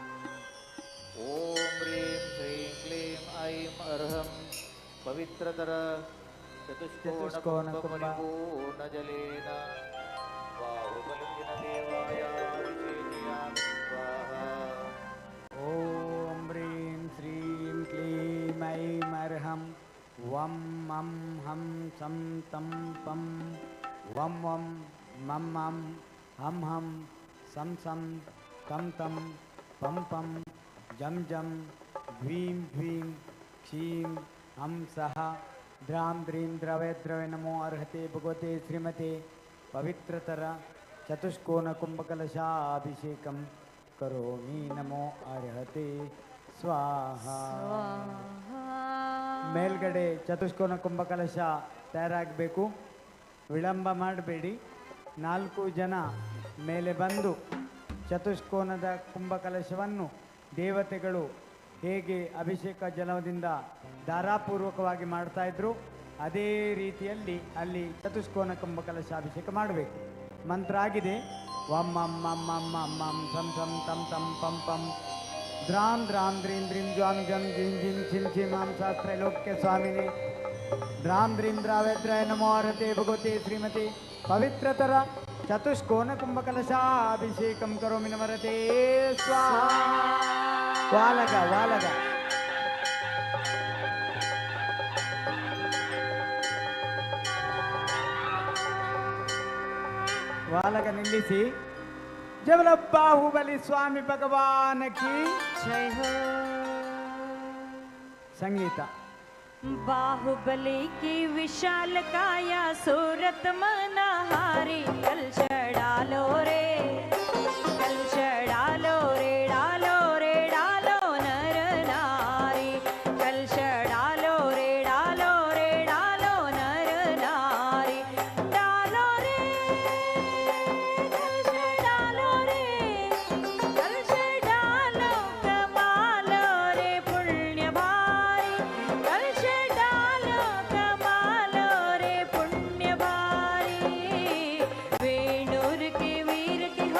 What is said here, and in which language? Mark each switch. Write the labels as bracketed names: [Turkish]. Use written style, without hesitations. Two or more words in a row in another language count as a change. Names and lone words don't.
[Sanskrit] ಓಂ ಹ್ರೀಂ ಶ್ರೀಂ ಕ್ಲೀಂ ಐಂ ಅರ್ಹಂ ಪವಿತ್ರತರ ಚತುಷ್ಕೋಣ ಪರಿಪೂರ್ಣ ಜಲೇನ ಬಾಹುಬಲಿಂಗಿನ ದೇವಾಯ ವಿಶೇಷಯಾಮಿ ಸ್ವಾಹಾ. ಓಂ ಹ್ರೀಂ ಶ್ರೀಂ ಕ್ಲೀಂ ಐಂ ಅರ್ಹಂ ವಂ ಮಂ ಹಂ ಸಂ ತಂ ಪಂ ವಂ ವಂ ಮಂ ಮಂ ಹಂ ಹಂ ಸಂ ಸಂ ತಂ ತಂ ಪಂ ಪಂ ಜಂ ಜಂ ದ್ವೀಂ ದ್ವೀಂ ಕ್ಷೀಂ ಹಂ ಸಹ ದ್ರಾಂ ದ್ರೀಂ ದ್ರವೇ ದ್ರವೇ ನಮೋ ಅರ್ಹತೆ ಭಗವತೆ ಶ್ರೀಮತೆ ಪವಿತ್ರತರ ಚತುಷ್ಕೋನ ಕುಂಭಕಲಶಾಭಿಷೇಕಂ ಕರೋಮಿ ನಮೋ ಅರ್ಹತೆ ಸ್ವಾಹ. [Kannada] ಮೇಲ್ಗಡೆ ಚತುಷ್ಕೋನ ಕುಂಭಕಲಶ ತಯಾರಾಗಬೇಕು, ವಿಳಂಬ ಮಾಡಬೇಡಿ. 4 ಜನ ಮೇಲೆ ಬಂದು ಚತುಷ್ಕೋನದ ಕುಂಭಕಲಶವನ್ನು ದೇವತೆಗಳು ಹೇಗೆ ಅಭಿಷೇಕ ಜಲದಿಂದ ಧಾರಾಪೂರ್ವಕವಾಗಿ ಮಾಡ್ತಾ ಇದ್ರು ಅದೇ ರೀತಿಯಲ್ಲಿ ಅಲ್ಲಿ ಚತುಷ್ಕೋನ ಕುಂಭಕಲಶ ಅಭಿಷೇಕ ಮಾಡಬೇಕು. ಮಂತ್ರ ಆಗಿದೆ. [Sanskrit] ವಂ ಮಂ ಮಂ ಮಂ ಮಂ ಮಂ ಸಂ ಸಂ ತಂ ತಂ ಪಂ ಪಂ ದ್ರಾಂ ದ್ರಾಂ ದ್ರೀಂ ದ್ರೀಂ ಜ್ವಾಂ ಜಂ ಜಿಂ ಜಿಂ ಚಿಂ ಚಿಂ ಮಾಂ ಶಾಸ್ತ್ರೈಲೋಕ್ಯ ಸ್ವಾಮಿನೇ ದ್ರಾಂ ದ್ರೀಂ ದ್ರಾವೇದ್ರಾಯ ನಮೋ ಅರ್ಹತೆ ಭಗವತೆ ಶ್ರೀಮತಿ ಪವಿತ್ರತರ ಚತುಷ್ಕೋನ ಕುಂಭಕಲಶಾಭಿಷೇಕಂ ಕರೋಮಿ ನಮರತೆ ಸ್ವಾಹಾ. [Kannada] ವಾಲಗ ವಾಲಗ ವಾಲಗ ನಿಲ್ಲಿಸಿ. [Hindi] जबल बाहुबली स्वामी भगवान की जय हो. [Kannada] ಸಂಗೀತ. [Hindi] बाहुबली की विशाल काया सूरत मनहारी कल चढ़ालो रे, कल चढ़ालो रे, डालो रे डालो नर नारी, कल चढ़ालो रे, डालो रे डालो नर नारी, डालो रे, कल चढ़ालो रे, कल चढ़ालो कमालो रे पुण्य भारी, कल डालो कमालो रे पुण्य भारी, वेणुर के वीर